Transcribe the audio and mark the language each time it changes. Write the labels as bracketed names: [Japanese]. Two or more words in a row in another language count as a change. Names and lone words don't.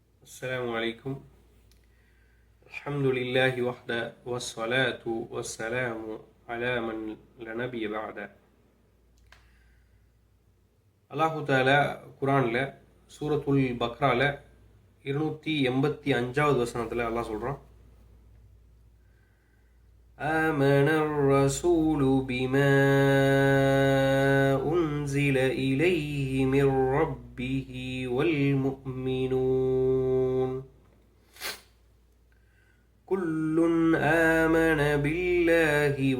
[Arabic] السلام عليكم. الحمد لله وحده والصلاة والسلام على من لا نبي بعد. [Tamil] அல்லாஹு தாலா குரான்ல சூரத்துல் பக்ரால 285வது வசனத்துல அல்லாஹ் சொல்றான், [Arabic] آمن الرسول بما أنزل إليه من ربه والمؤمنون كل آمن بالله